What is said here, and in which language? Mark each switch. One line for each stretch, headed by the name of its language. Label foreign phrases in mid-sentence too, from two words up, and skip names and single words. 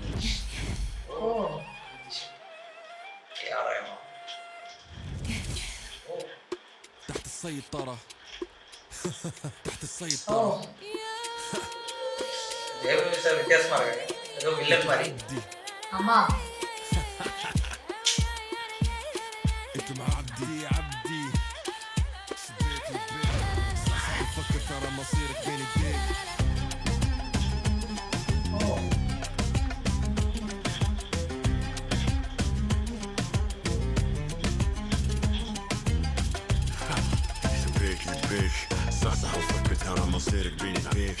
Arabic: Oh. يا رحمة. تحت السيطرة. تحت السيطرة. Oh.
Tamil: ஜெயலலிதா சார் வித்தியாசமா இருக்காங்க. ஏதோ வில்லன் மாதிரி. ஆமா.
Arabic: انت مع عبدي شديت البيت فكر ترى مصيرك بين ايديك. بيش صحصح وفكر ترى مصيرك بين ايديك.